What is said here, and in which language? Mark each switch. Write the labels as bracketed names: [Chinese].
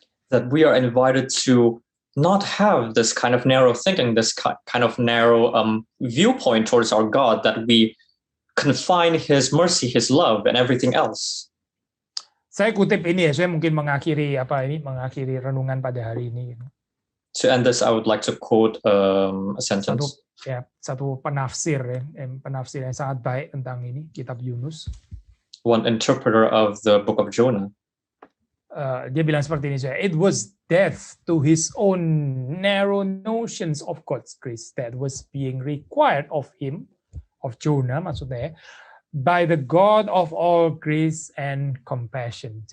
[English] That we are invited to not have this kind of narrow thinking, this kind of narrow viewpoint towards our God, that we confine his mercy, his love, and everything else. [Indonesian] Saya kutip ini ya, saya mungkin mengakhiri renungan pada hari ini. [English] To end this, I would like to quote a sentence. [Indonesian] Satu penafsir penafsir yang sangat baik tentang ini kitab Yunus. [English] One interpreter of the book of Jonah. [Indonesian] Dia bilang seperti ini, [English] it was death to his own narrow notions of God's grace that was being required of him, of Jonah [Indonesian] maksudnya, [English] by the God of all grace and compassion.